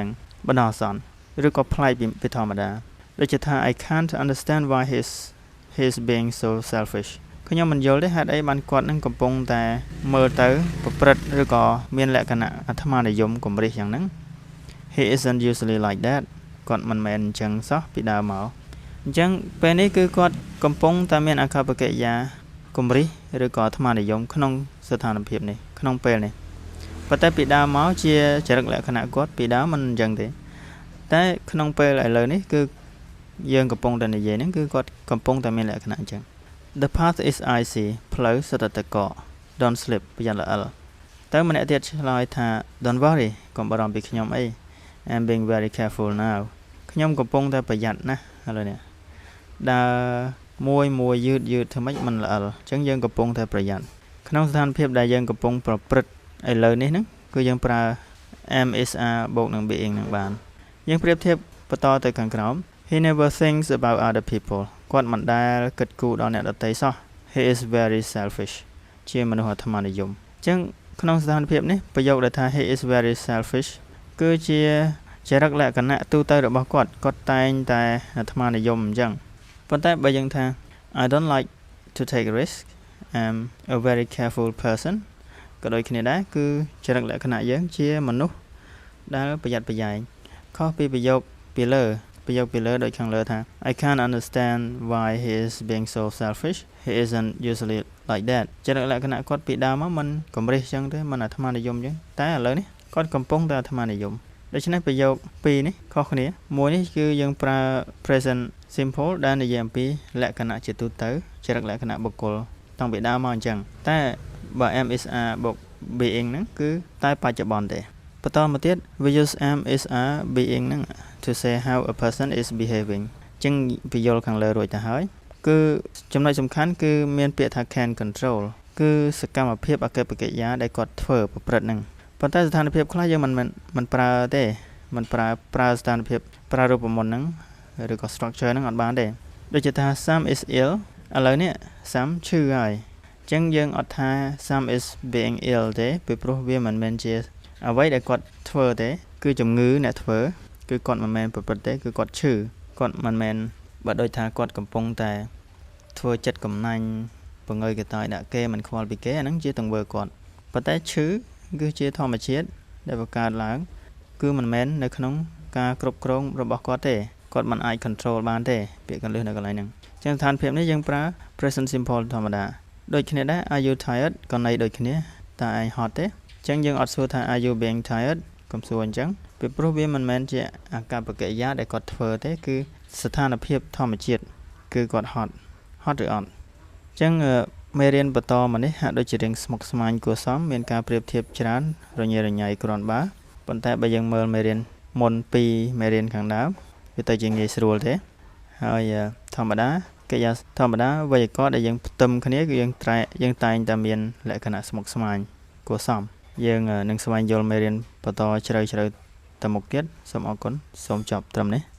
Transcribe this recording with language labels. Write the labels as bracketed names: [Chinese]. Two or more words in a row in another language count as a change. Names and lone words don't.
[Khmer] ហ្នឹងបណ្ដោះអាសន្នឬក៏ប្លែកពីធម្មតាដូចជាថា [English] I can't understand why he's being so selfish [Khmer] ខ្ញុំមិនយល់ទេហេតុអីបានគាត់នឹងកំពុងតែមើល ទៅប្រព្រឹត្តឬក៏មានលក្ខណៈអាត្មានិយមគំរិះយ៉ាងហ្នឹង [English] He isn't usually like that [Khmer] គាត់មិនមែនអញ្ចឹ ងសោះពីដើមមកអញ្ចឹងពេលនេះគឺគាត់កំពុងតែមានអាកប្បកិរិយាគំរិះឬក៏អាត្មានិយមក្នុងស្ថានភាពនេះក្នុងពេលនេះប៉ុន្តែពីដើមមកជាចរិតលក្ខណៈគាត់ពីដើមមិនអញ្ចឹងទេតែក្នុងពេលឥឡូវនេះគឺយើងកំពុងតែនិយាយហ្នឹងគឺគាត់កំពុងតែមានលក្ខណៈអញ្ចឹង [English] The path is icy [Khmer] ផ្លូវស្ទើរតែកក [English] Don't slip [Khmer] ប្រយ័ត្នល្អិល ទៅម្នាក់ទៀតឆ្លើយថា [English] Don't worry [Khmer] កុំបារម្ភពីខ្ញុំអី [English] I'm being very careful now [Khmer] ខ្ញុំកំពុងតែប្រយ័ត្នណាស់ឥឡូវនេះដើរមួយយឺតធ្វើម៉េចមិន ល្អអញ្ចឹងយើងកំពុងតែប្រយ័ត្នក្នុងស្ថានភាពដែលយើងកំពុងប្រព្រឹត្តឥឡូវនេះហ្នឹងគឺយើងប្រើ [English] am is are [Khmer] បូកនឹង being នឹងបានយើងប្រៀបធៀបបន្តទៅខាងក្រោម [English] He never thinks about other people [Khmer] គាត់មិនដែលគិតគូរដល់អ្នកដទៃសោះ [English] He is very selfish [Khmer] ជាមនុស្សអាត្មានិយមអញ្ចឹងក្នុងស្ថានភាពនេះប្រយោគដែលថា [English] He is very selfish [Khmer] គឺជាចរិតលក្ខណៈទូទៅរបស់គាត់តែងតែអាត្មានិយមអញ្ចឹងប៉ុន្តែបើយើងថា [English] I don't like to take risk I'm a very careful person [Khmer] ក៏ដូចគ្នាដែរគឺចរិតលក្ខណៈយើងជាមនុស្សដែលប្រយ័ត្នប្រយែងខុសពីប្រ យោគពីលើដូចខាងលើថា [English] I can't understand why he is being so selfish he isn't usually like that [Khmer] ចរិតលក្ខណៈគាត់ពីដើមមកមិនកម្រិះចឹងទេមិនអាត្មានិយមចឹងតែឥឡូវនេះគាត់កំពុងតែអាត្មានិយមដូច្នេះប្រយោគពីរនេះខុសគ្នាមួយនេះគឺយើងប្រើ [English] present simple [Khmer] ដែលនិយាយអំពីលក្ខណៈជាទូទៅចរិតលក្ខណៈបុគ្គលតាំងពីដើមមកអញ្ចឹងតែ បើ [English] am is are [Khmer] បូក being ហ្នឹងគឺតែបច្ចុប្បន្នទេបន្តមកទៀត [English] we use am is are being [Khmer] ហ្នឹង [English] to say how a person is behaving [Khmer] អញ្ចឹងពយល់ខាងលើរួចទៅហើយគឺចំណុចសំខាន់គឺមានពាក្យថា [English] can control [Khmer] គឺសកម្មភាពអកប្បកិរិយាដែលគាត់ធ្វើប្រព្រឹត្តហ្នឹងប៉ុន្តែស្ថានភាពខ្លះយើងមិនប្រើទេមិនប្រើស្ថានភាពប្រើរូបម ន្តហ្នឹងឬក៏ structure ហ្នឹងអត់បានទេដូចជាថា [English] Sam is ill [Khmer] ឥឡូវនេះ Sam ឈឺហើយអញ្ចឹងយើងអត់ថា [English] Sam is being ill [Khmer] ទេពីព្រោះវាមិនមែនជាអ្វីដែលគាត់ធ្វើទេគឺជំងឺអ្នកធ្វើគឺគាត់មិនមែនប្រព្រឹត្តទេគឺគាត់ឈឺគាត់មិនមែនបើដូចថាគាត់ កំពុងតែធ្វើចិត្តកំណាញ់បង្ងើយកតើដាក់គេមិនខ្វល់ពីគេអាហ្នឹងជាទង្វើគាត់ប៉ុន្តែឈឺគឺជាធម្មជាតិដែលបង្កើតឡើងគឺមិនមែននៅក្នុងការគ្រប់គ្រងរបស់គាត់ទេគាត់មិនអាច control បានទេពាក្យកន្លឹះនៅកន្លែងហ្នឹងអញ្ចឹងស្ថានភាពនេះយើងប្រើ [English] present simple [Khmer] ធម្មតាដូចគ្នាដែរ [English] are you tired [Khmer] ក៏ន័យដូចគ្នាតើឯងហត់ទេអញ្ចឹងយើងអត់សួរថា are [English] you being tired [Khmer] កុំសួរអញ្ចឹងពីព្រោះវាមិនមែនជាអាកប្បកិរិយាដែលគាត់ធ្វើទេគឺស្ថានភាពធម្មជាតិគឺ គាត់ហត់ឬអត់អញ្ចឹងមេរៀនបន្តមកនេះហាក់ដូចជារៀងស្មុគស្មាញគួរសមមានការប្រៀបធៀបច្រើនរញ៉េរញ៉ៃគ្រាន់បើប៉ុន្តែបើយើងមើលមេរៀនមុនពីមេរៀនខាងដើមវាទៅជាងាយស្រួលទេហើយធម្មតាកិរិយាធម្មតាវេយ្យាករណ៍ដែលយើងផ្ទឹមគ្នាគឺយើងតែងតែមានលក្ខណៈស្មុគស្មាញគួរសមយើងនឹងស្វែងយល់មេរៀនបន្តជ្រៅទៅមុខទៀតសូមអរគុណសូមចប់ត្រឹមនេះ